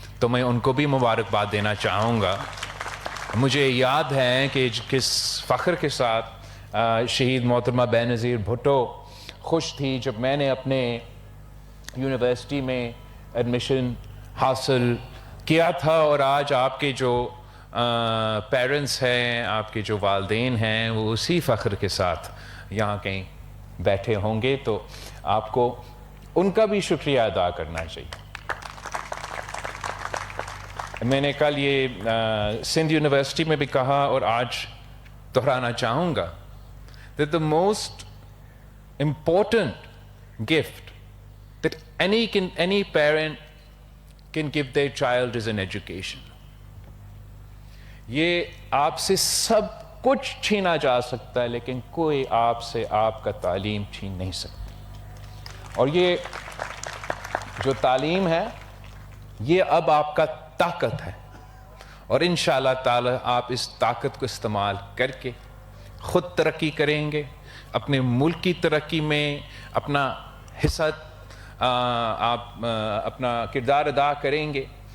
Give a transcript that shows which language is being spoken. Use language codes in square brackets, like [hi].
[ur] تو میں ان کو بھی مبارکباد دینا چاہوں گا. مجھے یاد ہے کہ کس فخر کے ساتھ شہید محترمہ بینظیر بھٹو خوش تھی جب میں نے اپنے یونیورسٹی میں ایڈمیشن حاصل کیا تھا. اور آج آپ کے جو پیرنٹس ہیں، آپ کے جو والدین ہیں، وہ اسی فخر کے ساتھ یہاں کہیں بیٹھے ہوں گے. تو آپ کو ان کا بھی شکریہ ادا کرنا چاہیے. میں نے کل یہ سندھ یونیورسٹی میں بھی کہا اور آج دہرانا چاہوں گا [en] that the most important gift that any parent can give their child is an education. [ur] یہ آپ سے سب کچھ چھینا جا سکتا ہے لیکن کوئی آپ سے آپ کا تعلیم چھین نہیں سکتا. اور یہ جو تعلیم ہے یہ اب آپ کا طاقت ہے، اور انشاءاللہ تعالی آپ اس طاقت کو استعمال کر کے خود ترقی کریں گے، اپنے ملک کی ترقی میں اپنا حصہ آپ اپنا کردار ادا کریں گے.